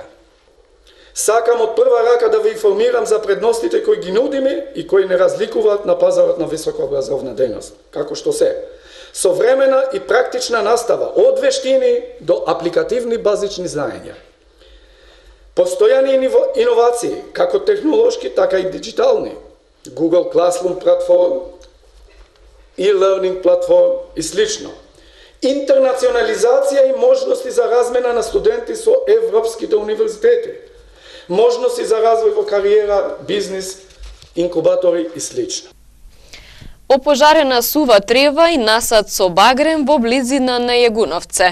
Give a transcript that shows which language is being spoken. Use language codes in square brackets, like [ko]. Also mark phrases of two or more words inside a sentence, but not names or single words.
[mk] Сакам од прва рака да ви информирам за предностите кои ги нудиме и кои не разликуваат на пазарот на високообразовна дејност, како што се современа и практична настава од вештини до апликативни базични знаења. Постојани иновации, како технолошки, така и диджитални. Google Classroom платформ, e-learning платформ и слично. Интернационализација и можности за размена на студенти со европските универзитети. Можности за развој во кариера, бизнис, инкубатори и слично. Опожарена сува трева и насад со багрем во близина на Јегуновце.